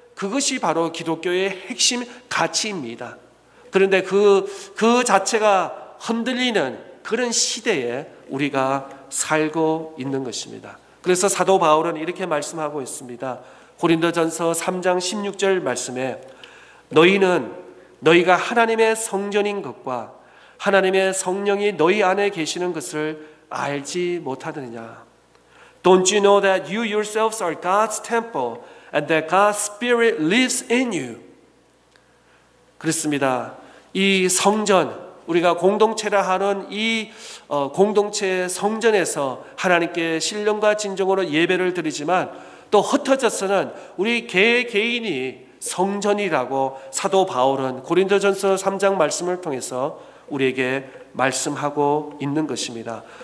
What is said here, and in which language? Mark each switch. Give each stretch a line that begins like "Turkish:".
Korean: 그것이 바로 기독교의 핵심 가치입니다. 그런데 그 자체가 흔들리는 그런 시대에 우리가 살고 있는 것입니다. 그래서 사도 바울은 이렇게 말씀하고 있습니다. 고린도전서 3장 16절 말씀에 너희는 너희가 하나님의 성전인 것과 하나님의 성령이 너희 안에 계시는 것을 알지 못하느냐.
English: Don't you know that you yourselves are God's temple and that God's Spirit lives in you?
Korean: 그렇습니다. 이 성전, 우리가 공동체라 하는 이 공동체 성전에서 하나님께 신령과 진정으로 예배를 드리지만 또 흩어져서는 우리 개인이 성전이라고 사도 바울은 고린도전서 3장 말씀을 통해서 우리에게 말씀하고 있는 것입니다.